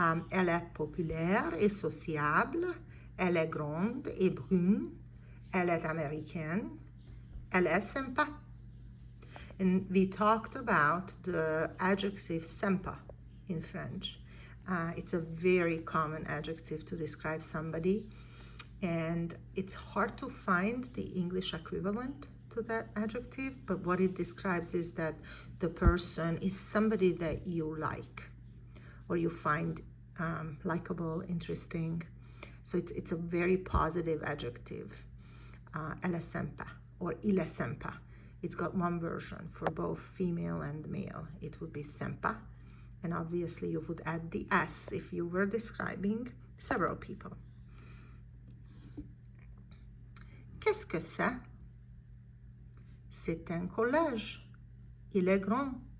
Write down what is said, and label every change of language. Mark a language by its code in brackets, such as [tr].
[fr] Elle est populaire et sociable. Elle est grande et brune. Elle est américaine. Elle est sympa. [en] And we talked about the adjective sympa in French. It's a very common adjective to describe somebody, and it's hard to find the English equivalent to that adjective, but what it describes is that the person is somebody that you like or you find likable, interesting. So it's a very positive adjective. [fr] Elle est sympa or il est sympa. [en] It's got one version for both female and male. It would be sympa, and obviously you would add the S if you were describing several people. [fr] Qu'est-ce que c'est? C'est un collège. Il est grand.